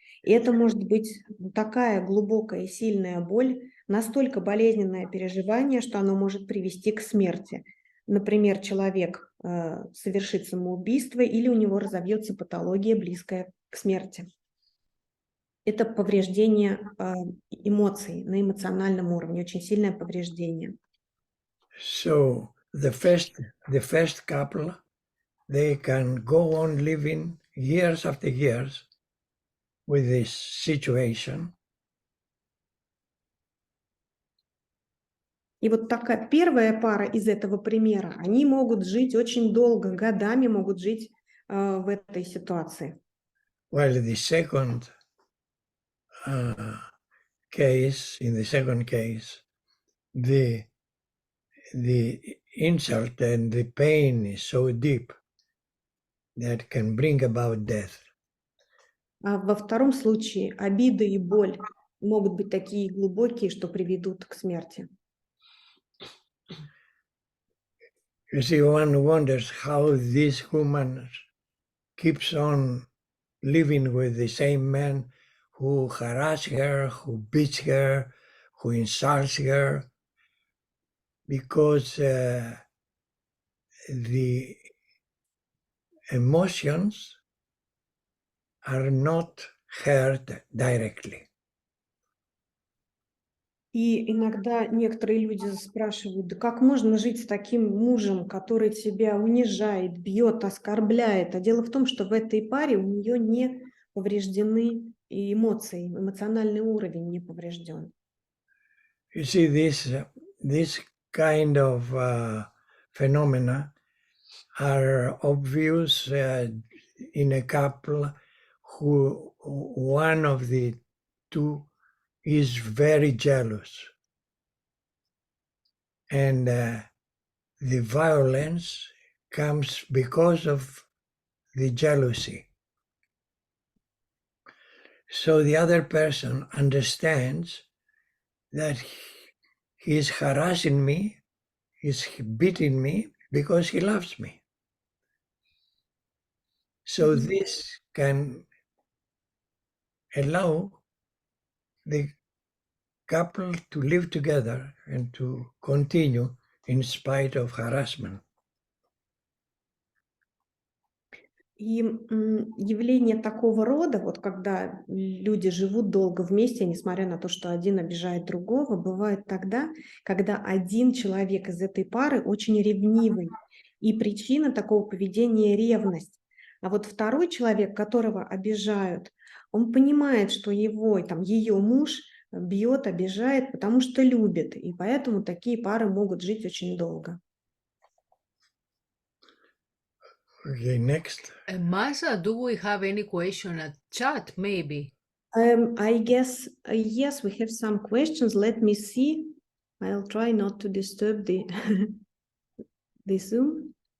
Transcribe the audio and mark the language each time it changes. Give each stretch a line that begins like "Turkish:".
Russian: И это может быть такая глубокая и сильная боль, настолько болезненное переживание, что оно может привести к смерти. Например, человек совершит самоубийство или у него разовьется патология, близкая к смерти. Это повреждение эмоций на эмоциональном уровне, очень сильное повреждение.
English: So the first couple, they can go on living years after years with this situation.
Russian: И вот такая первая пара из этого примера, они могут жить очень долго, годами могут жить в этой ситуации.
English: While the second case, in the second case, the insult and the pain is so deep that can bring about death.
Russian: А во втором случае обида и боль могут быть такие глубокие, что приведут к смерти.
English: You see, one wonders how this woman keeps on living with the same man who harass her, who beats her, who insults her, because the emotions are not heard directly.
Russian: И иногда некоторые люди спрашивают: да как можно жить с таким мужем, который тебя унижает, бьет, оскорбляет? А дело в том, что в этой паре у нее не повреждены и эмоции, эмоциональный уровень не поврежден.
English: You see, this kind of phenomena are obvious in a couple who one of the two is very jealous, and the violence comes because of the jealousy. So the other person understands that he is harassing me, he's beating me because he loves me. So this can allow the couple to live together and to continue in spite of harassment.
Russian: И явление такого рода, вот когда люди живут долго вместе, несмотря на то, что один обижает другого, бывает тогда, когда один человек из этой пары очень ревнивый. И причина такого поведения – ревность. А вот второй человек, которого обижают, он понимает, что его, там, ее муж бьет, обижает, потому что любит. И поэтому такие пары могут жить очень долго.
English: Okay, next. Masha, do we have any question at chat, maybe? I guess, yes, we have some questions. Let me see. I'll try not to disturb the, the Zoom.